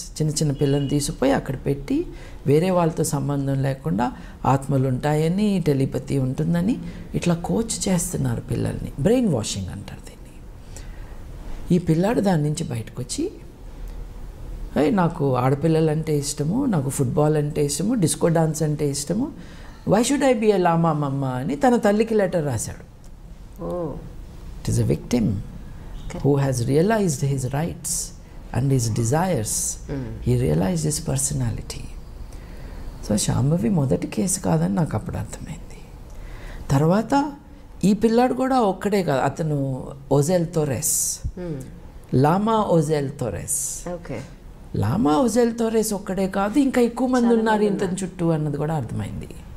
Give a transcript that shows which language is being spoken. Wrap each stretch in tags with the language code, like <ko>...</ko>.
<te>చిన్న చిన్న పిల్లల్ని తీసుకుపోయి అక్కడ పెట్టి వేరే వాళ్ళతో సంబంధం లేకుండా ఆత్మలు ఉంటాయని, టెలిపతి ఉంటుందని ఇట్లా కోచ్ చేస్తున్నారు పిల్లల్ని. బ్రెయిన్ వాషింగ్ అంటారు దీన్ని. ఈ పిల్లాడు దాని నుంచి బయటకు వచ్చి, నాకు ఆడపిల్లలు అంటే ఇష్టము, నాకు ఫుట్బాల్ అంటే ఇష్టము, డిస్కో డాన్స్ అంటే ఇష్టము,</te> <en>why should I be a lama mamma</en> <te>అని తన తల్లికి లెటర్ రాశాడు.</te> <en>It is a victim who has realized his rights and his desires. He realized his personality.</en> <te>So Shambhavi మొదటి కేసు కాదని నాకు అప్పుడు అర్థమైంది. తర్వాత ఈ పిల్లాడు కూడా ఒక్కడే కాదు, అతను ఓజెల్ తోరెస్, లామా ఓజెల్ తోరెస్. లామా ఓజెల్ తోరెస్ ఒక్కడే కాదు, ఇంకా ఎక్కువ మంది ఉన్నారు ఇంతని చుట్టూ అన్నది కూడా అర్థమైంది.</te>